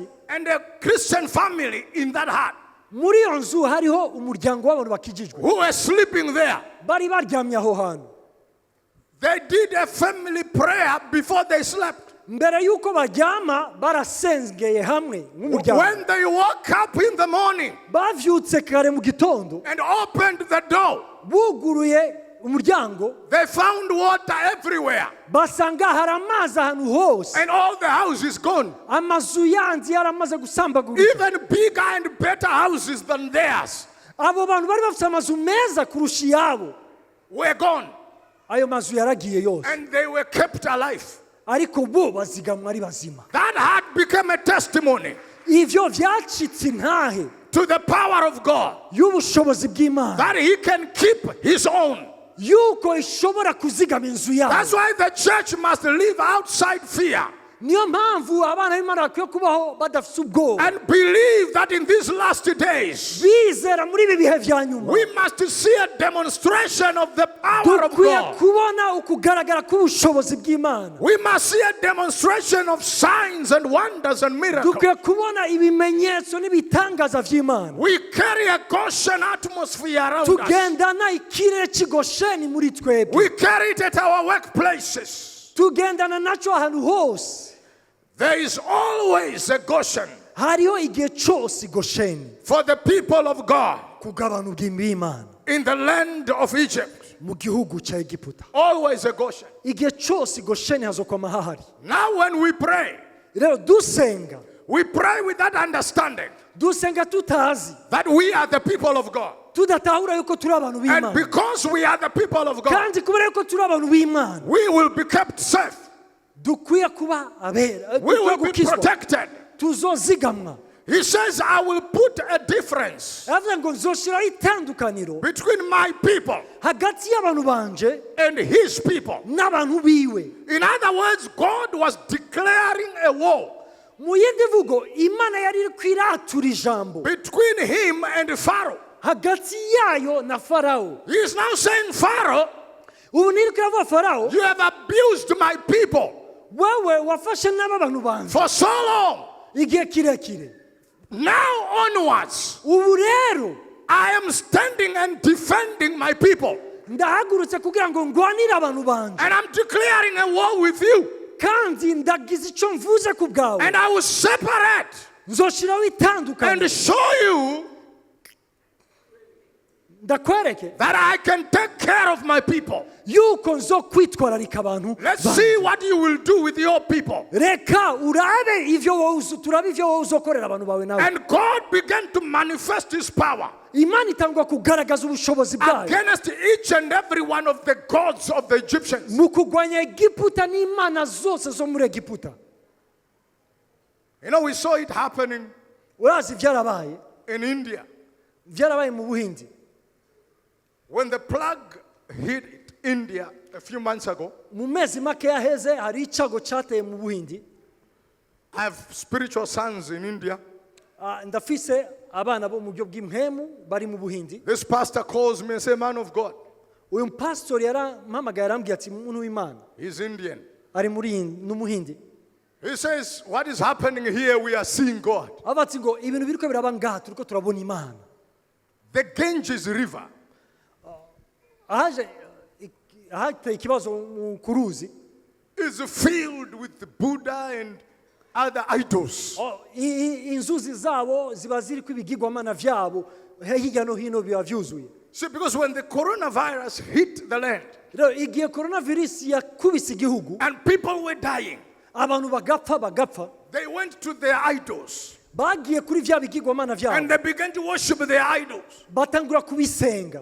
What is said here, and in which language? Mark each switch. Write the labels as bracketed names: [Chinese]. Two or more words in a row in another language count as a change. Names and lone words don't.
[English] And a Christian family in that hut [Rundi] muri iyo nzu hariho umuryango w'abantu bakijijwe [English] who were sleeping there. [Rundi] bari baryamye aho hantu. [English] They did a family prayer before they slept. [Rundi] mbere y'uko baryama barasengeye hamwe nk'umuryango. [English] When they woke up in the morning [Rundi] bavyutse kare mu gitondo [English] and opened the door, [Rundi] buguruye umuryango [English] they found water everywhere. [Rundi] basanga hari amazi ahantu hose, [English] And all the houses gone. [Rundi] amazu yandi yaramaze gusambagurika. [English] Even bigger and better houses than theirs [Rundi] abo bantu bari bafite amazu meza kurusha iyabo, [English] were gone. [Rundi] ayo mazu yaragiye yose, [English] And they were kept alive. [Rundi] ariko bo bazigamwa ari bazima. [English] That hut became a testimony [Rundi] ivyo vyacitse intahe [English] to the power of God [Rundi] y'ubushobozi bw'Imana, [English] that He can keep His own. [Rundi] yuko ishobora kuzigama inzu yayo. [English] That's why the church must live outside fear [Rundi] niyo mpamvu abana b'Imana bakwiye kubaho badafite ubwoba, [English] and believe that in these last days [Rundi] bizera muri ibi bihe vya nyuma. [English] we must see a demonstration of the power of [Rundi] dukwiye [English] God. [Rundi] kubona ukugaragara k'ubushobozi bw'Imana. [English] We must see a demonstration of signs and wonders and miracles. [Rundi] dukwiye kubona ibimenyetso n'ibitangaza vy'Imana. [English] We carry a Goshen atmosphere around us. [Rundi] tugendana ikirere cy'Gosheni muri twebwe. [English] We carry it at our workplaces. [Rundi] tugendana naco ahantu hose. [English] There is always a Goshen [Rundi] hariho igihe cyose Gosheni [English] for the people of God [Rundi] kugabana ubw'Imana [English] in the land of Egypt. [Rundi] mu gihugu cya Egiputa. [English] Always a Goshen. [Rundi] igihe cyose Gosheni hazokwama hahari. [English] Now when we pray, [Rundi] rero dusenga, [English] we pray with that understanding [Rundi] dusenga tutazi, [English] that we are the people of God. [Rundi] tudatahura yuko turi abantu [English] And [Rundi] b'Imana, [English] because we are the people of God, [Rundi] kandi kubera yuko turi abantu b'Imana [English] we will be kept safe. [Rundi] dukwiye kuba abera, [English] We will [Rundi] dukwiye [English] be [Rundi] gukizwa, [English] protected. [Rundi] tuzozigamwa. [English] He says, I will put a difference [Rundi] aravuga ngo nzoshiraho itandukaniro [English] between my people [Rundi] hagati y'abantu banje [English] and His people. [Rundi] n'abantu biwe. [English] In other words, God was declaring a war [Rundi] mu yindi mvugo, Imana yari iri kwiratura ijambo [English] between Him and Pharaoh. [Rundi] hagati yayo na Farawo. [English] He is now saying, Pharaoh, [Rundi] ubu niri kuravuga Farawo, [English] you have abused my people [Rundi] wewe wafashe n'aba bantu banje [English] for so long. [Rundi] igihe kirekire. [English] Now onwards, [Rundi] ubu rero [English] I am standing and defending my people. [Rundi] ndahagurutse kugira ngo ngwanire abantu banje, [English] And I'm declaring a war with you. [Rundi] kandi ndagize icyo mvuze ku bwawe. [English] And I will separate [Rundi] nzoshiraho itandukaniro, [English] and show you [Rundi] ndakwereke [English] that I can take care of my people. [Rundi] yuko nzokwitwararika abantu [English] Let's [Rundi] banje. [English] see what you will do with your people. [Rundi] reka urabe ivyo wowe turabe ivyo wowe uzokorera abantu bawe nawe. [English] And God began to manifest His power [Rundi] Imana itangwa kugaragaza ubushobozi bwayo [English] against each and every one of the gods of the Egyptians. [Rundi] mu kugwanya Egiputa n'imana zose zo muri Egiputa. [English] You know, we saw it happening [Rundi] urazi vyarabaye [English] in India. [Rundi] mu Buhindi. [English] When the plague hit India a few months ago, [Rundi] mu mezi make yaheze hari icago cateye mu Buhindi. [English] I have spiritual sons in India. [Rundi] ndafise abana bo mu buryo bw'impemu bari mu Buhindi. [English] This pastor calls me and says, man of God. [Rundi] uyu pastor yarampamagaye arambwiye ati muntu w'Imana, [English] He's Indian. [Rundi] ari muri n'umuhindi. [English] He says, what is happening here, we are seeing God. [Rundi] abatsi ngo ibintu biriko biraba ngaha turiko turabona Imana. [English] The Ganges River [Rundi] ahateye ikibazo mu kuruzi [English] is filled with Buddha and other idols. [Rundi] inzuzi zabo ziba ziriko ibigirwamana vyabo hirya no hino biba vyuzuye. [English] See, because when the coronavirus hit the land [Rundi] rero igihe coronavirus yakubise igihugu [English] and people were dying, [Rundi] abantu bagapfa, [English] they went to their idols [Rundi] bagiye kuri vya bigirwamana [English] and [Rundi] vyabo [English] they began to worship their idols. [Rundi] batangura kubisenga,